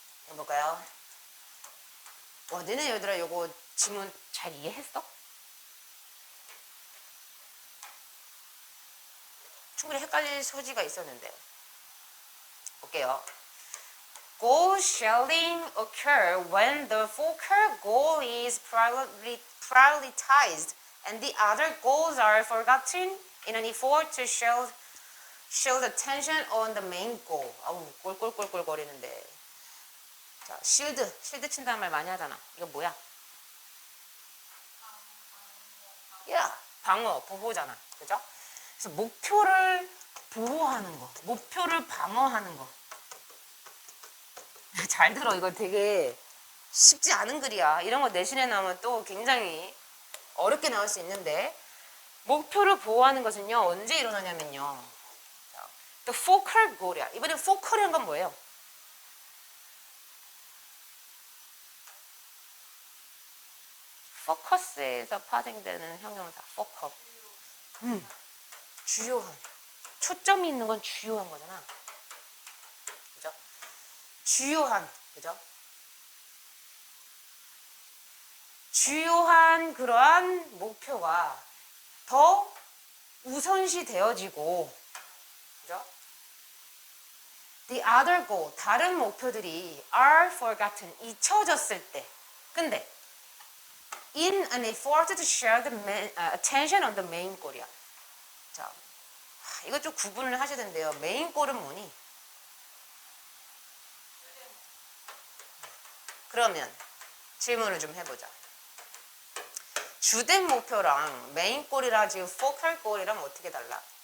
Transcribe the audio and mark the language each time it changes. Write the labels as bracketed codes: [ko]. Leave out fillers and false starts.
[ko] 해볼까요? 너네 얘들아 요거 지문 잘 이해했어? 충분히 헷갈릴 소지가 있었는데 볼게요. [en] Goal shelling occur when the focal goal is prioritized and the other goals are forgotten in an effort to shield attention on the main goal. [ko] 아우 꼴꼴꼴꼴 거리는데. 자, 실드 친다는 말 많이 하잖아. 이거 뭐야? 야, 방어, 보호잖아. 그죠? 그래서 목표를 보호하는 거, 목표를 방어하는 거. 잘 들어. 이거 되게 쉽지 않은 글이야. 이런 거 내신에 나오면 또 굉장히 어렵게 나올 수 있는데, 목표를 보호하는 것은요 언제 일어나냐면요, 또 focal goal이야. 이번에 focal이란 건 뭐예요? 포커스에서 파생되는 형용사 focal. 주요한, 초점이 있는 건 주요한 거잖아. 그죠? 주요한, 그죠? 주요한 그러한 목표가 더 우선시 되어지고, 그죠? [en] The other goal, [ko] 다른 목표들이 [en] are forgotten, [ko] 잊혀졌을 때. 근데 [en] in an effort to share the attention on the main goal이야. [ko] 자, 이거 좀 구분을 하셔야 된대요. 메인 골은 뭐니? 그러면 질문을 좀 해보자. 주된 목표랑 메인 골이랑 지금 포컬 골이랑 어떻게 달라?